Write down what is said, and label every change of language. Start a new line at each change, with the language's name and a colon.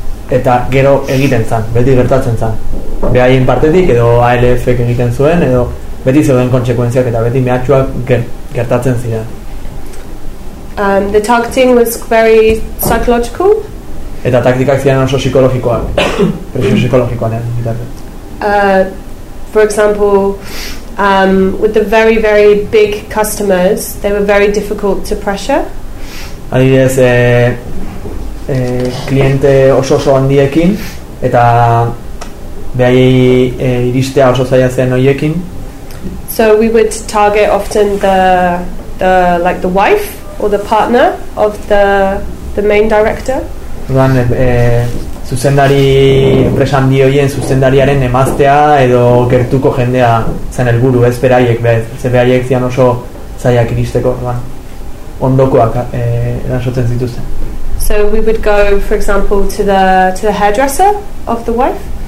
Basque: Eta gero egiten zan, beti gertatzen zan. Behaien partetik edo ALF-ek egiten zuen edo beti zeuden kontsekuentziak eta beti mehatxuak gertatzen zira.
English: The targeting was very psychological.
Basque: Eta taktikak ziren oso psikologikoak, presio psikologikoan egin bitarte.
English: For example, with the very, very big customers, they were very difficult to pressure.
Basque: Adibidez, kliente oso handiekin eta behaiei iristea oso zaila zen hoiekin.
English: So we would target often the like the wife or the partner of the main director.
Basque: Orduan zuzendari enpresa handi hoien zuzendariaren emaztea edo gertuko jendea zen helburu, ez beraiek, ze beraiek zian oso zailak iristeko, orduan ondokoak erasotzen zituzten.
English: So we would go, for example, to the hairdresser of the wife.